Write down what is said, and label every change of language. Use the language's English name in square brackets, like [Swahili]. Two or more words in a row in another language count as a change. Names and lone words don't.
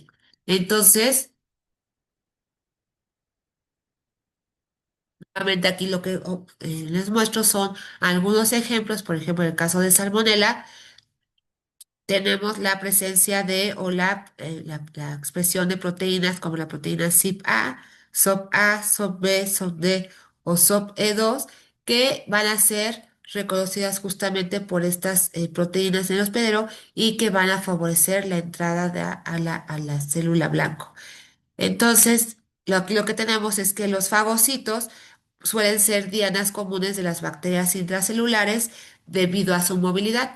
[Spanish] Entonces, nuevamente aquí lo que les muestro son algunos ejemplos, por ejemplo, en el caso de Salmonella, tenemos la presencia de o la expresión de proteínas como la proteína CYPA, SOP-A, SOP-B, SOP-D o SOP-E2 que van a ser reconocidas justamente por estas proteínas en el hospedero y que van a favorecer la entrada a la célula blanco. Entonces, lo que tenemos es que los fagocitos suelen ser dianas comunes de las bacterias intracelulares debido a su movilidad.